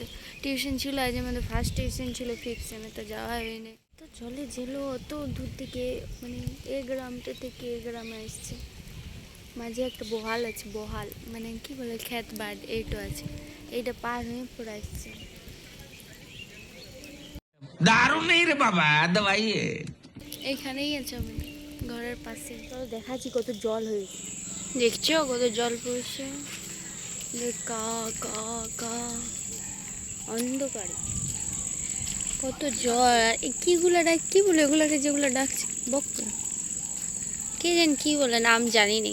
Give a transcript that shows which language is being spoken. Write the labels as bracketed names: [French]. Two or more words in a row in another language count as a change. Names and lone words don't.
[Bangla] টিউশন ছিল আজ আমাদের [English] first tuition [Bangla] ছিল 5th সেমে, তো যাওয়া হয়নি। তো জলে ঝেলো অত দূর থেকে, মানে এই গ্রামটা থেকে এই গ্রামে আসছে। মাঝে একটা বহাল আছে, বহাল মানে কি বলে ক্ষেত বাদ, এইটা আছে, এইটা পার হয়ে পড়ে আসছে। [Hindi] दारू नहीं रे बाबा, दवाई है। [Bangla] এইখানেই আছে আমাদের ঘরের পাশে। তো দেখাচ্ছি কত জল হয়েছে, দেখছো কত জল পড়ছে। কা কা কা অন্ধকারে কত জল। এই কিগুলো ডাক, কি বলে এগুলোকে, যেগুলো ডাকছে বক, কে জানি কি বলে, নাম জানি নি।